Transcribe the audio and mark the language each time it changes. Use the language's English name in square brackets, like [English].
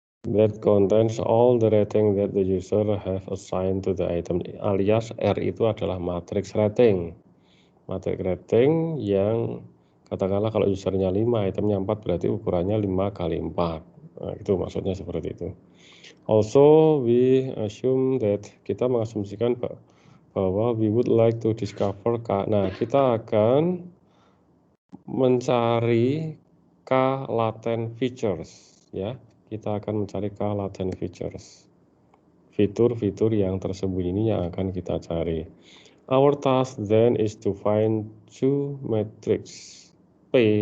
[English] That contains all the rating that the user have assigned to the item, [Indonesian] alias R itu adalah matriks rating. Matriks rating yang katakanlah kalau usernya 5, itemnya 4, berarti ukurannya 5 kali 4. Nah, itu maksudnya seperti itu. [English] Also, we assume that, [Indonesian] kita mengasumsikan bahwa [English] we would like to discover K. [Indonesian] Nah, kita akan mencari K latent features ya. Kita akan mencari K latent features. Fitur-fitur yang tersembunyi ini yang akan kita cari. [English] Our task then is to find two matrix P.